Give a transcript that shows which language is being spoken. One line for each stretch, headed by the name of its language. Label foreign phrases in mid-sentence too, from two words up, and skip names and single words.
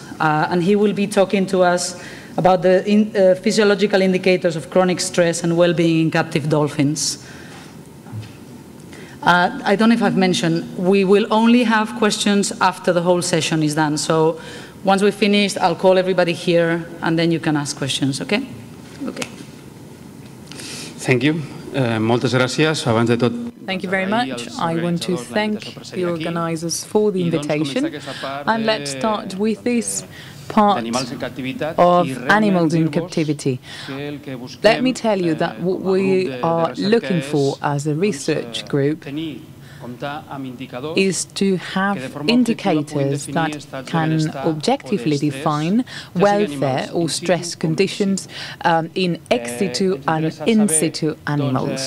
English: And he will be talking to us about the physiological indicators of chronic stress and well-being in captive dolphins. I don't know if I've mentioned, we will only have questions after the whole session is done. So once we're finished, I'll call everybody here, and then you can ask questions, okay? Okay. Thank you.
Catalan: Moltes gràcies. Abans de tot,
English: thank you very much. I want to thank the organizers for the invitation. And let's start with this part of animals in captivity. Let me tell you that what we are looking for as a research group is to have indicators that can objectively define welfare or stress conditions in ex situ and in situ animals.